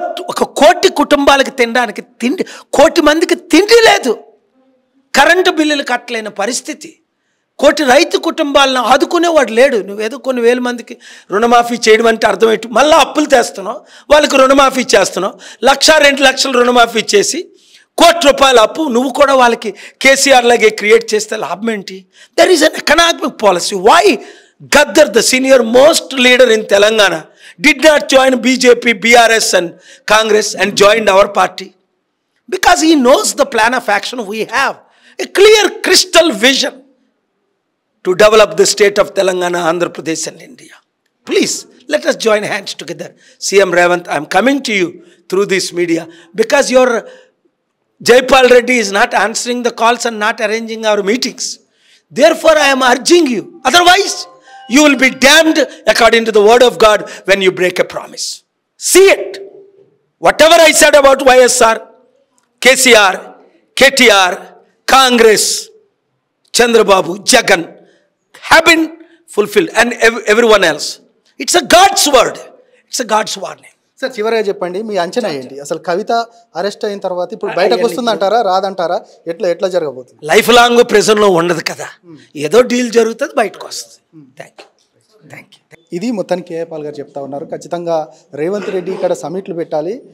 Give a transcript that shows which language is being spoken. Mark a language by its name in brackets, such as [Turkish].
[Telugu] ఒక కోటి కుటుంబాలకు తినడానికి తిండి, కోటి మందికి తిండి లేదు, కరెంటు బిల్లులు కట్టలేని పరిస్థితి, కోటి రైతు కుటుంబాలను ఆదుకునేవాడు లేడు. నువ్వేదో కొన్ని వేల మందికి రుణమాఫీ చేయడం అంటే అర్థం ఏంటి? మళ్ళీ అప్పులు తెస్తున్నావు, వాళ్ళకి రుణమాఫీ చేస్తున్నావు, 1,00,000 2 లక్షలు రుణమాఫీ చేసి ₹1,00,000 అప్పు నువ్వు కూడా వాళ్ళకి కేసీఆర్ లాగే క్రియేట్ చేస్తే లాభం ఏంటి? [English] There is an economic policy. Why Gaddar, the senior most leader in Telangana, did not join BJP, BRS and Congress and joined our party? Because he knows the plan of action we have, a clear crystal vision to develop the state of Telangana, Andhra Pradesh and India. Please, let us join hands together. CM Revanth, I am coming to you through this media because your Jaipal Reddy is not answering the calls and not arranging our meetings. Therefore, I am urging you. Otherwise, you will be damned according to the word of God when you break a promise. See it. Whatever I said about YSR, KCR, KTR, Congress, Chandrababu, Jagan have been fulfilled, and everyone else. It's a God's word. It's a God's warning. [Telugu] Sir, చివరిగా చెప్పండి, మీ అంచనా ఏంటి? అసలు కవిత arrest అయిన తర్వాత ఇప్పుడు బయటకు వస్తుందంటారా, రాదంటారా? ఎట్లా జరగబోతుంది? లైఫ్ లాంగ్ ప్రెజర్లో ఉండదు కదా, ఏదో డీల్ జరుగుతుంది, బయటకు వస్తుంది. [English] Thank you. [Telugu] ఇది మొత్తానికి కేఏ పాల్ గారు చెప్తా ఉన్నారు. ఖచ్చితంగా రేవంత్ రెడ్డి ఇక్కడ సమిట్లు పెట్టాలి.